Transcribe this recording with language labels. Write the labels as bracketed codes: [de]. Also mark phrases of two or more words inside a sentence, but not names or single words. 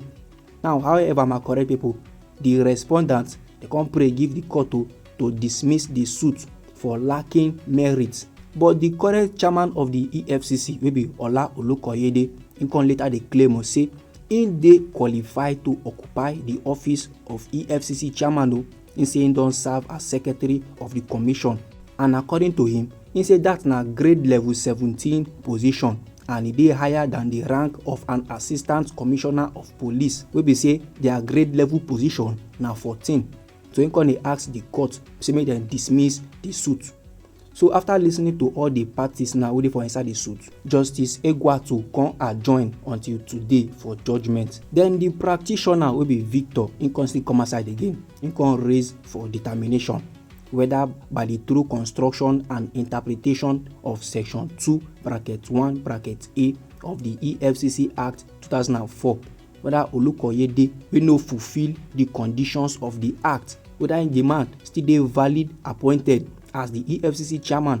[pcm] Now, however, my correct people, the respondents they come pray give the court to dismiss the suit for lacking merit. But the current chairman of the EFCC, wey be Ola Olukoyede, he come later dey claim say him dey qualified to occupy the office of EFCC chairman. He say he don serve as secretary of the commission, and according to him, he say that na grade level 17 position, and e dey higher than the rank of an assistant commissioner of police, wey be say their grade level position na 14. So he come dey ask the court say make dem dismiss the suit. So after listening to all the parties now wey dey for inside the suit, Justice Egwatu come adjourn until today for judgment. Then the practitioner wey be Victor, he come still come aside again. He come raise for determination whether by the true construction and interpretation of section 2(1)(a) of the EFCC Act 2004, whether Olukoyede wey no fulfill the conditions of the act, whether in demand still dey valid appointed as the EFCC chairman.